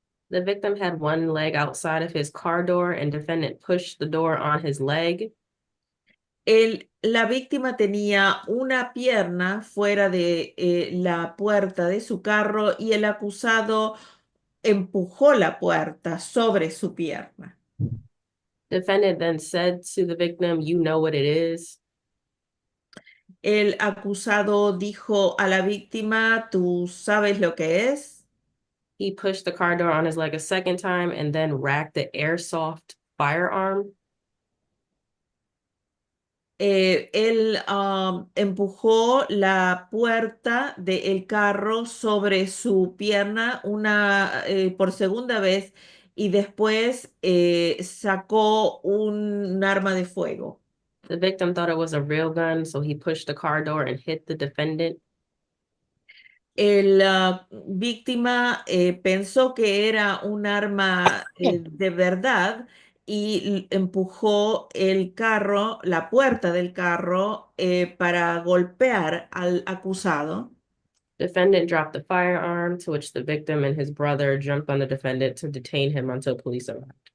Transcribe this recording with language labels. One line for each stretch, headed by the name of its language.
English: The victim had one leg outside of his car door and defendant pushed the door on his leg.
Spanish: La víctima tenía una pierna fuera de la puerta de su carro y el acusado empujó la puerta sobre su pierna.
English: Defendant then said to the victim, "You know what it is."
Spanish: El acusado dijo a la víctima, ¿tú sabes lo que es?
English: He pushed the car door on his leg a second time and then racked the airsoft firearm.
Spanish: Él empujó la puerta del carro sobre su pierna por segunda vez y después sacó un arma de fuego.
English: The victim thought it was a real gun, so he pushed the car door and hit the defendant.
Spanish: La víctima pensó que era un arma de verdad y empujó el carro, la puerta del carro, para golpear al acusado.
English: Defendant dropped the firearm, to which the victim and his brother jumped on the defendant to detain him until police arrived.